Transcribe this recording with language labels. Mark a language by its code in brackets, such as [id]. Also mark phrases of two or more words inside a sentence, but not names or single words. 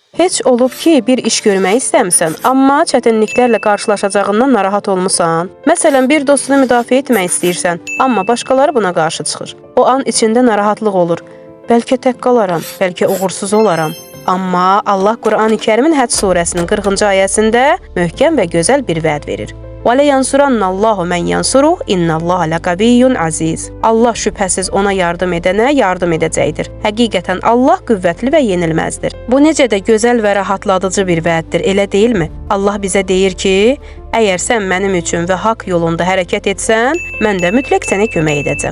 [az] Heç olub ki, bir iş görmək istəmisən, amma çətinliklərlə qarşılaşacağından narahat olmusan? Məsələn, bir dostunu müdafiə etmək istəyirsən, amma başqaları buna qarşı çıxır. O an içində narahatlıq olur. Bəlkə tək qalaram, bəlkə uğursuz olaram. Amma Allah Qur'an-ı Kərimin Həc surəsinin 40-cı ayəsində möhkəm və gözəl bir vəd verir. [ar] وَلَيَنْصُرَنَّ اللّٰهُ مَنْ يَنْصُرُهُ اِنَّ اللّٰهَ لَقَوِيٌّ عَزِيزٌ [az] Allah şübhəsiz ona yardım edənə yardım edəcəkdir. Həqiqətən Allah qüvvətli və yenilməzdir. Bu necə də gözəl və rahatladıcı bir vəddir, elə deyilmi? Allah bizə deyir ki, əgər sən mənim üçün və haqq yolunda hərəkət etsən, mən də mütləq sənə kömək edəcəm.